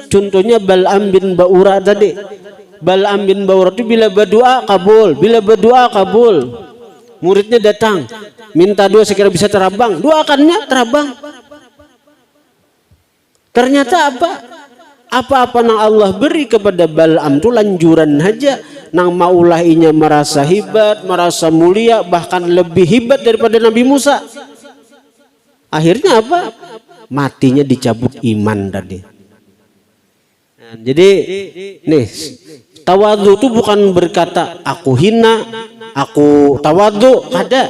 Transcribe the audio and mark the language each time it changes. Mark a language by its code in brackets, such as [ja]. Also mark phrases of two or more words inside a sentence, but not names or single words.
[id] Contohnya Bal'am bin Ba'ura tadi. Bal'am bin Ba'ura itu bila berdoa kabul, muridnya datang, minta doa sekira bisa terabang, doakannya terabang. Ternyata apa-apa nang Allah beri kepada Bal'am itu lanjuran aja, nang maulahinya merasa hebat, merasa mulia, bahkan lebih hebat daripada Nabi Musa. Akhirnya apa? Matinya dicabut iman tadi. Jadi nih, tawadhu itu bukan berkata aku hina, aku tawadhu, ada.